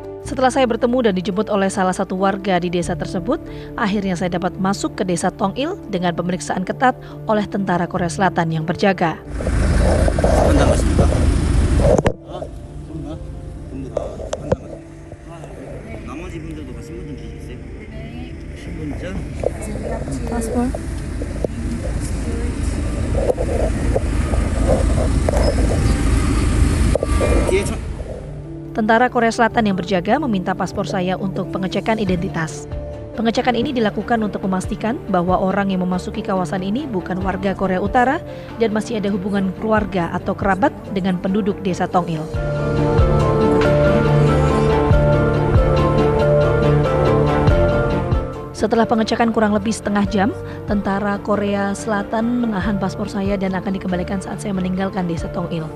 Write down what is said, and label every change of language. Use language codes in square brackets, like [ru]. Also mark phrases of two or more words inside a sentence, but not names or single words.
[id] Setelah saya bertemu dan dijemput oleh salah satu warga di desa tersebut, akhirnya saya dapat masuk ke desa Tong Il dengan pemeriksaan ketat oleh tentara Korea Selatan yang berjaga. [ko] 한잔 하십니까? 전부 다 한잔 하십니까? 나머지 분들도 다 신분증 주시겠어요? 신분증? [id] Paspor. [ko] 뒤에 저... [id] Tentara Korea Selatan yang berjaga meminta paspor saya untuk pengecekan identitas. Pengecekan ini dilakukan untuk memastikan bahwa orang yang memasuki kawasan ini bukan warga Korea Utara dan masih ada hubungan keluarga atau kerabat dengan penduduk desa Tong Il. Setelah pengecekan kurang lebih setengah jam, tentara Korea Selatan menahan paspor saya dan akan dikembalikan saat saya meninggalkan desa Tong Il.